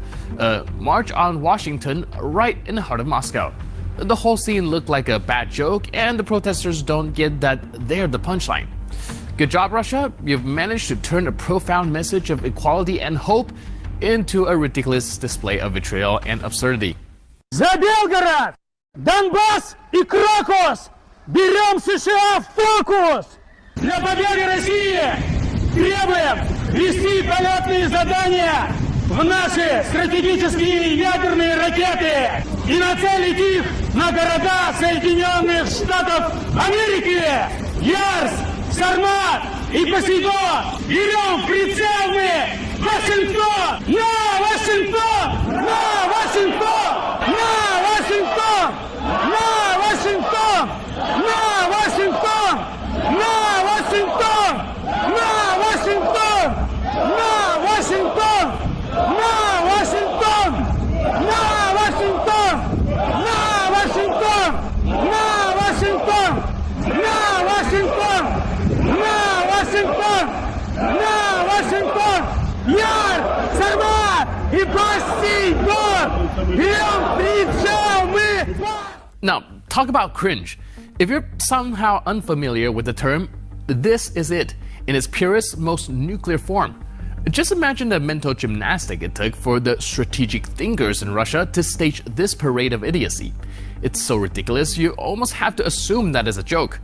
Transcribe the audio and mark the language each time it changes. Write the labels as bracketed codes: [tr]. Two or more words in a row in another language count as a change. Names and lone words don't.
[en] March on Washington right in the heart of Moscow. The whole scene looked like a bad joke, and the protesters don't get that they're the punchline. Good job, Russia. You've managed to turn a profound message of equality and hope into a ridiculous display of vitriol and absurdity. [ru] За Белгород! Донбасс и Крокус! Берем США в фокус! Для победы России требуем ввести полетные задания в наши стратегические ядерные ракеты и нацелить их на города Соединенных Штатов Америки! Ярс, Сармат и Посейдон! Берем прицел мы! Вашингтон! На Вашингтон! На Вашингтон! На Вашингтон! На Вашингтон! На Вашингтон! На Вашингтон! На Вашингтон! На Вашингтон! На Вашингтон! На Вашингтон! На Вашингтон! На Вашингтон! На Вашингтон! На Вашингтон! На Вашингтон! Яр! Сармат! И Посейдон! Берем прицел мы! [en] Now, talk about cringe. If you're somehow unfamiliar with the term, this is it, in its purest, most nuclear form. Just imagine the mental gymnastic it took for the strategic thinkers in Russia to stage this parade of idiocy. It's so ridiculous, you almost have to assume that is a joke.